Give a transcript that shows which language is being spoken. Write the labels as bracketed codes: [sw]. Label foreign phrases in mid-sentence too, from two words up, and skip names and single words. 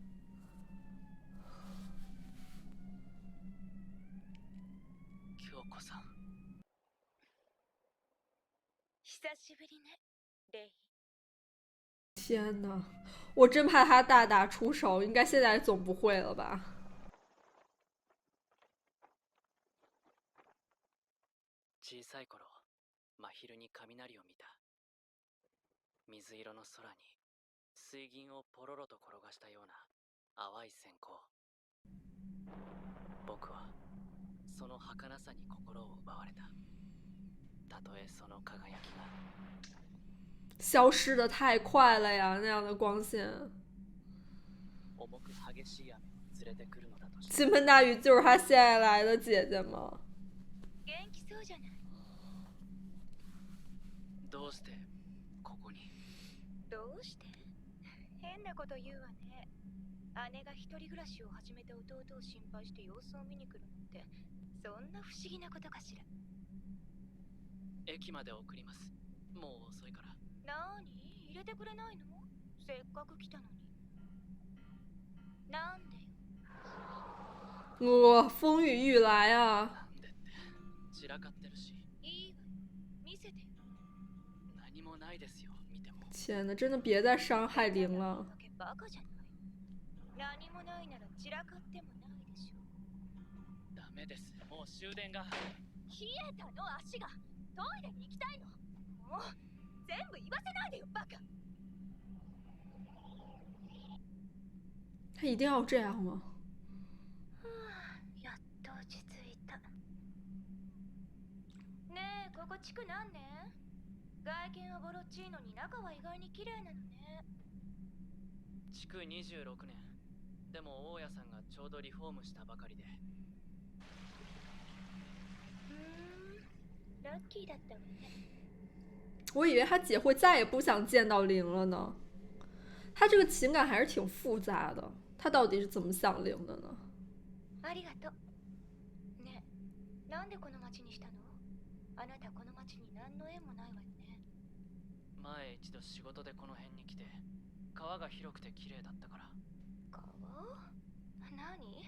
[ja] 京子さん。久しぶりね、レイ。 [zh] 天呐，我真怕他大打出手，应该现在总不会了吧？ [ja] 小さい頃、真昼に雷を見た。水色の空に水銀をポロロと転がしたような淡い閃光。僕はその儚さに心を奪われた。たとえその輝きが [zh] 消失的太快了呀，那样的光线。 [ja] 重く激しい雨を連れてくるのだとして。 [zh] 倾盆大雨就是他现在来的姐姐吗？ [ja] 元気そうじゃない。どうしてここに？どうして？変なこと言うわね。姉が一人暮らしを始めた弟を心配して様子を見に来るのってそんな不思議なことかしら。駅まで送ります。もう遅いから。なーに？入れてくれないの？せっかく来たのに。なんでよ。 [zh] 风雨欲来啊！ [ja] なんでって散らかってるし。いいわよ。見せてよ。何もないですよ、見ても。 [zh] 天呐，真的别再伤害灵了。 [ja] バカじゃない。何もないなら散らかってもないでしょ。ダメです。もう終電が。冷えたの足が。トイレに行きたいの。もう全部言わせないでよバカ。 [zh] 他一定要这样吗？ [ja] やっと落ち着いた。ねえ、ここ地区何年？外見はボロっちいのに中は意外に綺麗なのね。築26年。でも大家さんがちょうどリフォームしたばかりで。ラッキーだったわね。 [zh] 我以为他姐会再也不想见到灵了呢。他这个情感还是挺复杂的，他到底是怎么想灵的呢？ [ja] ありがとう。ねえ、なんでこの町にしたの？あなたこの町に何の縁もないわよね。前一度仕事でこの辺に来て、川が広くて綺麗だったから。川？何？